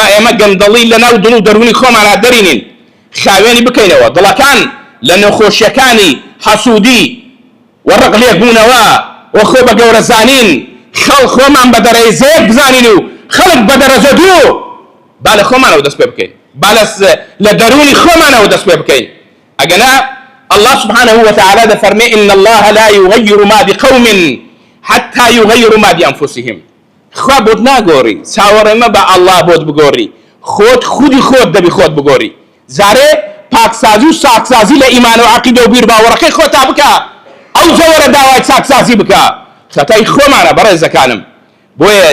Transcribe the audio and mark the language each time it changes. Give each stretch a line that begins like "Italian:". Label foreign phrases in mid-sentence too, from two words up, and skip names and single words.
Central Kurdish: ئێمە گەندەڵی لەناو دڵ و دەرونی خۆمانە دەرینین خاوێنی بکەینەوە دڵەکان لە نەخۆشیەکانی حەسوودی و ڕق لێکبوونەوە و خۆ بە گەورەزانین خۆمان بە دەرەزێک بزانین و خەڵک بە دەرەجە دوو با لە خۆمانەوە دەست پێ بکەین با لە دەرونی خۆمانەوە دەست پێ بکەین ئەگەنا
Arabic: الله سبحانه وتعالى
Central Kurdish: دەفەرمێ
Arabic: إن الله لا يغير ما بقوم حتى يغيروا ما بأنفسهم
Central Kurdish: خوا بۆت ناگۆڕی چاوەڕێمە بە الله بۆت بگۆڕی خۆت خودی خۆت دەبی خۆت بگۆڕی زارێ پاکسازی و ساکسازی لە ئیمان و عەقیدە و بیر باوەڕەکەی خۆتا بکە ئەو جەوەرە داوای چاکسازی بکە خەتای خۆمانە بەڕێزەکانم بۆیە